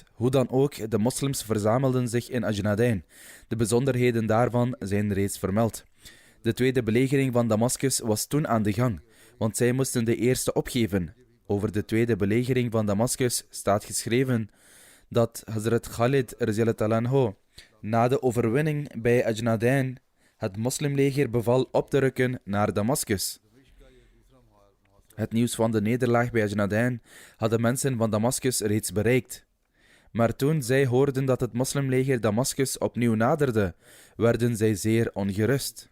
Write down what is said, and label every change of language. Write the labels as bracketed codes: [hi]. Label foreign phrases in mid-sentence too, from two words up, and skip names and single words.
[nl] Hoe dan ook, de moslims verzamelden zich in Ajnadain. De bijzonderheden daarvan zijn reeds vermeld. De tweede belegering van Damascus was toen aan de gang, want zij moesten de eerste opgeven. Over de tweede belegering van Damascus staat geschreven dat Hazrat Khalid [ar] radiyallahu anhu [nl] na de overwinning bij Ajnadain het moslimleger beval op te rukken naar Damascus. Het nieuws van de nederlaag bij Ajnadain hadden mensen van Damascus reeds bereikt. Maar toen zij hoorden dat het moslimleger Damascus opnieuw naderde, werden zij zeer ongerust.